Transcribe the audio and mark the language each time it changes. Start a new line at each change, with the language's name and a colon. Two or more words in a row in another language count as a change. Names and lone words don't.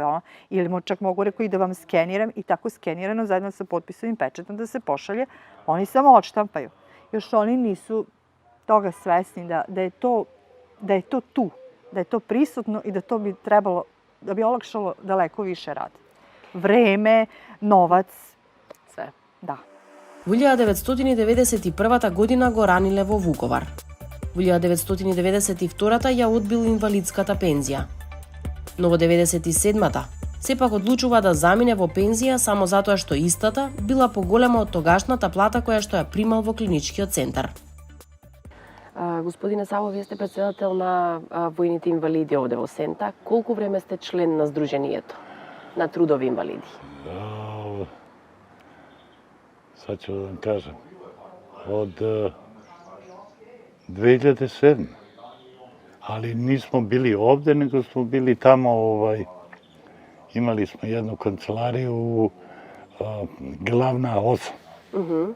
Serbian: Ili čak mogu i da vam skeniram i tako skenirano zajedno sa potpisovim pečetom da se pošalje. Oni samo odštampaju. Još oni nisu toga svesni da je to tu, da je to prisutno i da to bi trebalo, da bi olakšalo daleko više rad. Vreme, novac. Sve. Da.
Macedonian: Во 1991 година го раниле во Вуковар. Во 1992 ја одбил инвалидската пензија. Но во 97-та сепак одлучува да замине во пензија само затоа што истата била поголема од тогашната плата која што ја примал во клиничкиот центар. Господине Саво, вие сте председател на војните инвалиди овде во Сента. Колку време сте член на Сдруженијето на трудови инвалиди?
Serbian: Sad ću da vam kažem, od 2007. Ali nismo bili ovde, nego smo bili tamo, imali smo jednu kancelariju, glavna 8.